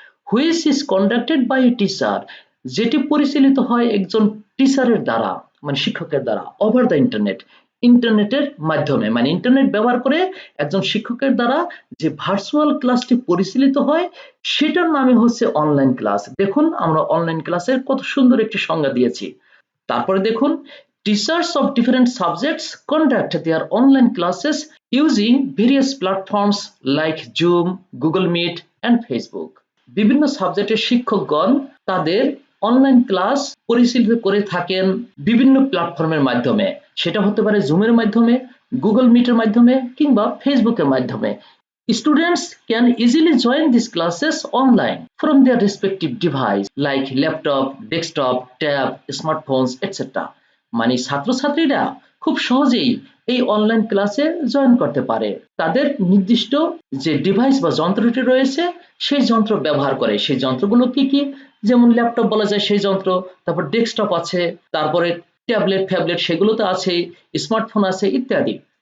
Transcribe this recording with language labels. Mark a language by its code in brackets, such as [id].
[en] which is conducted by a teacher, [bn] যেটি পরিচালিত হয় একজন টিচারের দ্বারা, মানে শিক্ষকের দ্বারা, [en] over the internet, [bn] ইন্টারনেটের মাধ্যমে, মানে ইন্টারনেট ব্যবহার করে একজন শিক্ষকের দ্বারা যে ভার্চুয়াল ক্লাসটি পরিচালিত হয় সেটার নামই হচ্ছে অনলাইন ক্লাস। দেখুন, আমরা অনলাইন ক্লাসের কত সুন্দর একটি সংজ্ঞা দিয়েছি। তারপরে দেখুন, [en] teachers of different subjects conduct their online classes using various platforms like Zoom, Google Meet and Facebook. [bn] বিভিন্ন সাবজেক্টের শিক্ষকগণ তাদের অনলাইন ক্লাস পরিচালিত করে থাকেন বিভিন্ন প্ল্যাটফর্মের মাধ্যমে, সেটা হতে পারে জুমের মাধ্যমে, গুগল মিটের মাধ্যমে কিংবা ফেসবুকের মাধ্যমে। [en] Students can easily join these classes online from their respective device like laptop, desktop, tab, smartphones, etc. [bn] মানে ছাত্রছাত্রীরা খুব সহজেই এই অনলাইন ক্লাসে জয়েন করতে পারে তাদের নির্দিষ্ট যে ডিভাইস বা যন্ত্রটি রয়েছে সেই যন্ত্র ব্যবহার করে। সেই যন্ত্রগুলো কি কি? যেমন ল্যাপটপ বলা যায় সেই যন্ত্র, তারপর ডেস্কটপ আছে, তারপরে ট্যাবলেট ফ্যাবলেট সেগুলো তো আছেই, স্মার্টফোন আছে ইত্যাদি।